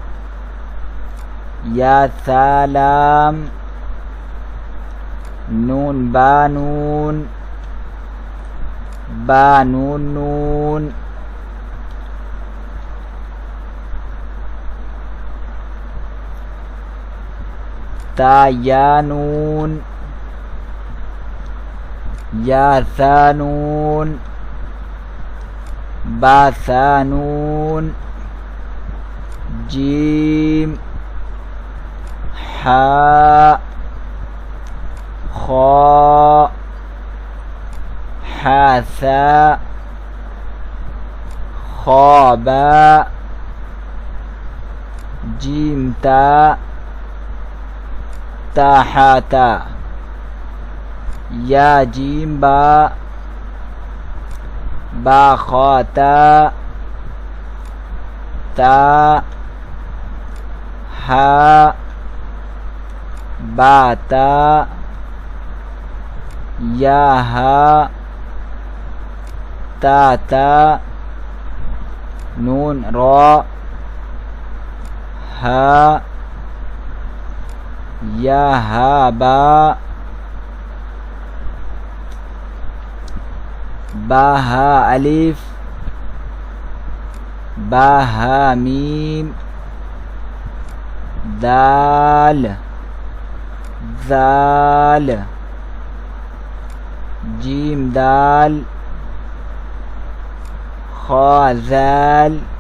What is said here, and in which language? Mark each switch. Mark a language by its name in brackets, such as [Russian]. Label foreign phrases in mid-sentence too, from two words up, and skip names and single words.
[Arabic] يا سا لام، نون با نون، با نون نون، تا يا نون, يا سا نون، با سا نون، جيم, حا، خو, حا سا، خو با, جيم تا، تا حا تا, يا جيم با، با خو تا، تا حا، با تا، يا حا، تا تا, نون را، حا، يا حا با, با حا ألف، با حا ميم دال دال جيم دال خا دال